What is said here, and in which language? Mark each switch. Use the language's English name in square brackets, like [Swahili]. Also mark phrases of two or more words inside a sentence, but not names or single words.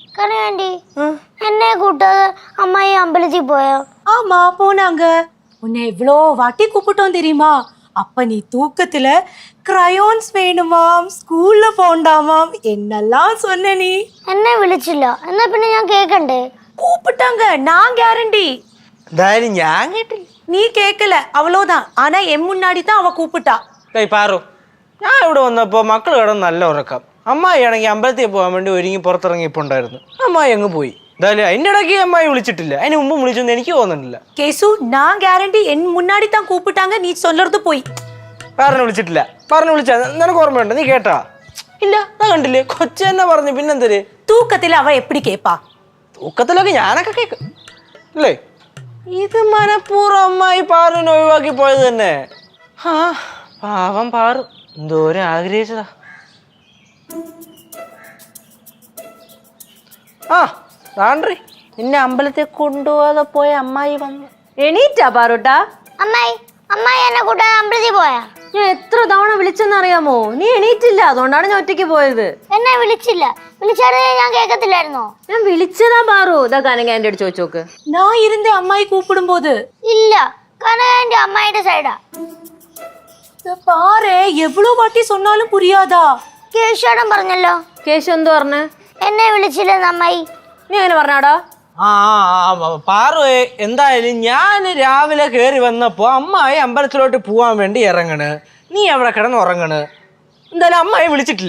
[Tamil] கனகாண்டி என்ன கூட்டாத அம்மாயி அம்பலத்துக்கு போயா? ஆமா போனாங்க. உன்னை எவ்வளோ வாட்டி கூப்பிட்டோம் தெரியுமா? அப்ப நீ தூக்கத்துல கிரையான்ஸ் வேணுமாம், ஸ்கூல்ல போண்டாமாம் என்னெல்லாம் சொன்ன நீ. [Malayalam] എന്നെ വിളിച്ചില്ല. എന്നാ പിന്നെ ഞാൻ കേക്കണ്ടേ? [Tamil] கூப்பிட்டாங்க, நான் கேரண்டி. [Malayalam] എന്തായാലും ഞാൻ കേട്ടില്ല. [Tamil] நீ கேட்கல அவ்வளோதான். ஆனா என் முன்னாடி தான் அவ கூப்பிட்டா. [Malayalam] പാറു, ഞാൻ ഇവിടെ വന്നപ്പോൾ മക്കൾ കിടന്ന് നല്ല ഉറക്കം. അമ്മായി ആണെങ്കിൽ അമ്പലത്തിൽ പോകാൻ വേണ്ടി ഒരുങ്ങി പുറത്തിറങ്ങിയിട്ടുണ്ടായിരുന്നു. അമ്മായി അങ്ങ് പോയി. എന്തായാലും അതിൻ്റെ ഇടയ്ക്ക് അമ്മായി വിളിച്ചിട്ടില്ല. അതിന് മുമ്പ് വിളിച്ചൊന്നും എനിക്ക് തോന്നുന്നില്ല. [Tamil] கேசு நான் கேரண்டி, என் முன்னாடி தான் கூப்பிட்டாங்க, நீ சொல்றது போய். [Malayalam] പറഞ്ഞു വിളിച്ചിട്ടില്ല. പറഞ്ഞു വിളിച്ചാ നിനക്ക് ഓർമ്മയുണ്ട്? നീ കേട്ടാ? ഇല്ല, ഞാൻ കണ്ടില്ലേ. കൊച്ചു തന്നെ പറഞ്ഞു. പിന്നെന്തര് [Tamil] தூக்கத்துல அவ எப்படி கேப்பா? [Malayalam] തൂക്കത്തിലൊക്കെ ഞാനൊക്കെ കേൾക്കും അല്ലേ? ഇത് മനഃപൂർവ്വം അമ്മായി പാറുവിനെ ഒഴിവാക്കി പോയത് തന്നെ. ആ പാവം പാറു എന്തോരം ആഗ്രഹിച്ചതാ. ആ താണ്ടി നിന്നെ അമ്പലത്തിൽ കൊണ്ടുപോകാതെ പോയ അമ്മായി വന്നു. എണീറ്റാ പാറൂട്ടാ? അമ്മായി അമ്മായി എന്നെ കൂട്ടാതെ അമ്പലത്തിൽ പോയാ? ഞാൻ എത്ര തവണ വിളിച്ചെന്നറിയാമോ? നീ എണീറ്റില്ല, അതുകൊണ്ടാണ് ഞാൻ ഒറ്റയ്ക്ക് പോയത്. എന്നെ വിളിച്ചില്ല. വിളിച്ചാലേ ഞാൻ കേക്കത്തില്ലായിരുന്നോ? ഞാൻ വിളിച്ചതാ പാറു. ഇതാ കനകാന്റെ അടുത്ത് ചോദിച്ചോക്ക്. [Tamil] நான் இருந்தே அம்மாயி கூப்பிடும் போது. [Malayalam] ഇല്ല, കനകാന്റെ അമ്മായിയുടെ സൈഡാ. [Tamil] பாரு, எவ்வளவு வாட்டி சொன்னாலும் புரியாதா? [Malayalam] കേശോടൻ പറഞ്ഞല്ലോ. കേശു എന്തു പറഞ്ഞ്? എന്നെ വിളിച്ചില്ലെന്ന് അമ്മായി. നീ അങ്ങനെ പറഞ്ഞാടാ? ആ പാറു, എന്തായാലും ഞാൻ രാവിലെ കയറി വന്നപ്പോ അമ്മായി അമ്പലത്തിലോട്ട് പോവാൻ വേണ്ടി ഇറങ്ങണ്. നീ അവിടെ കിടന്ന് ഉറങ്ങണ്. എന്തായാലും അമ്മായി വിളിച്ചിട്ടില്ല.